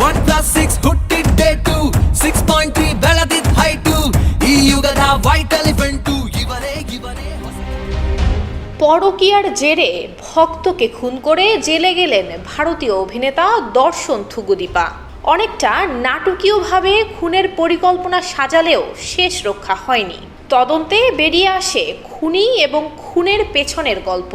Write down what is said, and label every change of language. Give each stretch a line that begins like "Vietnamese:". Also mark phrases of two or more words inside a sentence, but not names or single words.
Kannada: 1+6 ಹುಟ್ಟಿದ ಡೇಟು 6.3 ಬೆಳೆದಿದ್ದ ಹೈಟು ಈ ಯುಗದ
English: white elephant
Kannada: ಇವರೇ
Bangla: পরকীয়ার জেরে ভক্তকে খুন করে জেলে গেলেন ভারতীয় অভিনেতা দর্শন থুগুদীপা। অনেকটা নাটকীয়ভাবে খুনের পরিকল্পনা সাজালেও শেষ রক্ষা হয়নি। তদন্তে বেরিয়ে আসে খুনি এবং খুনের পেছনের গল্প।